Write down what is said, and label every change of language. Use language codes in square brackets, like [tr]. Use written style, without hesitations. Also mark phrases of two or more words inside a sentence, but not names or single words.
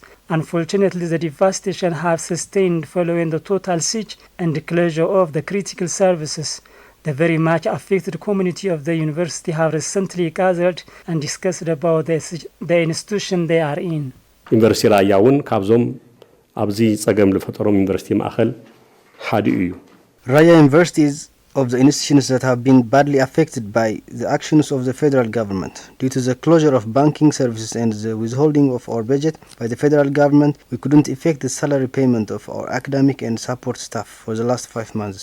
[en] Unfortunately, the devastation has sustained following the total siege and the closure of the critical services. The very much affected community of the university have recently gathered and discussed about the institution they are in. [ti] University Raya ካብዞም ኣብዚ ጸገም ለፈጠሮም ዩኒቨርሲቲ ማእከል ሓደ እዩ። [en] Raya University is of the institutions that have been badly affected by the actions of the federal government. Due to the closure of banking services and the withholding of our budget by the federal government, we couldn't effect the salary payment of our academic and support staff for the last 5 months.